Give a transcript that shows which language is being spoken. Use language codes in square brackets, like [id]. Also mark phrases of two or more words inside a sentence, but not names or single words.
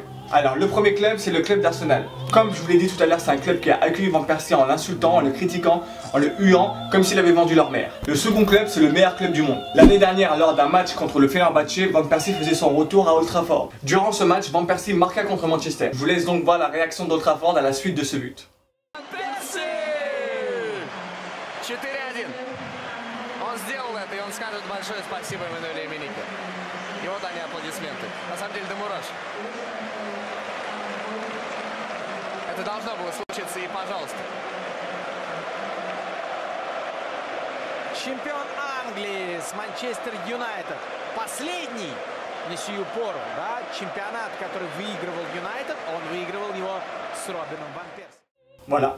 [fr] Alors le premier club, c'est le club d'Arsenal. Comme je vous l'ai dit tout à l'heure, c'est un club qui a accueilli Van Persie en l'insultant, en le critiquant, en le huant, comme s'il avait vendu leur mère. Le second club, c'est le meilleur club du monde. L'année dernière, lors d'un match contre le Fenerbahçe, Van Persie faisait son retour à Old Trafford. Durant ce match, Van Persie marqua contre Manchester. Je vous laisse donc voir la réaction d'Old Trafford à la suite de ce but. [ru] И вот они, аплодисменты. На самом деле, до мурашек. Это должно было случиться, и пожалуйста. Чемпион Англии с Манчестер Юнайтед. Последний на сию пору, да, чемпионат, который выигрывал Юнайтед, он выигрывал его с Робином Ван Перси. [fr] Voilà.